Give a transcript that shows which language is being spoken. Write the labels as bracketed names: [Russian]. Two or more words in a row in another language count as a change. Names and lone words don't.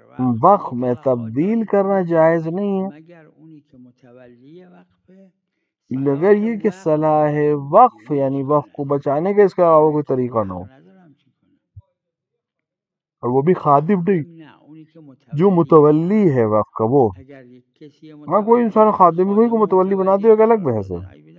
[Urdu] وقف میں تبدیل کرنا جائز نہیں ہے [Persian] مگر اونی که متولی وقفه [Urdu] مگر یہ کہ صلاح وقف یعنی وقف کو بچانے کا اس کا علاوہ کوئی طریقہ نہ ہو، اور وہ بھی خادم نہیں، جو متولی ہے وقف کا وہ۔ ہاں کوئی انسان خادم کوئی کو متولی بنا دے گا، الگ بحث ہے۔